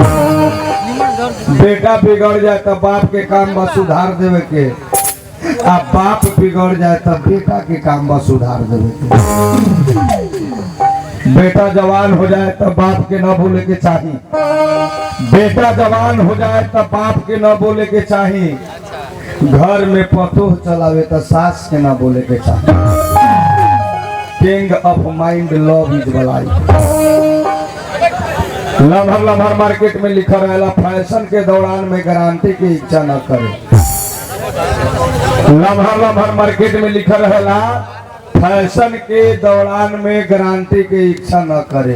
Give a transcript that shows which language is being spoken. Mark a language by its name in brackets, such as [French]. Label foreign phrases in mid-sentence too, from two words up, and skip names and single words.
[Bhojpuri] बेटा बिगड़ जाए तो बाप के काम बस सुधार देवे के, आ बाप बिगड़ जाए तो बेटा के काम बस सुधार देवे के। बेटा जवान हो जाए तो बाप के न बोले के चाहिए। बेटा जवान हो जाए तो बाप के न बोले के चाहिए। घर में पतोह चलावे तो सास के न बोले के चाहिए। [English] King of mind love is blind. [Bhojpuri] लम्हर लम्हर मार्केट में लिखा रहेला फैशन के दौरान में गारंटी की इच्छा न करे। लम्हर लम्हर मार्केट में लिखा रहेला फैशन के दौरान में गारंटी की इच्छा न करे।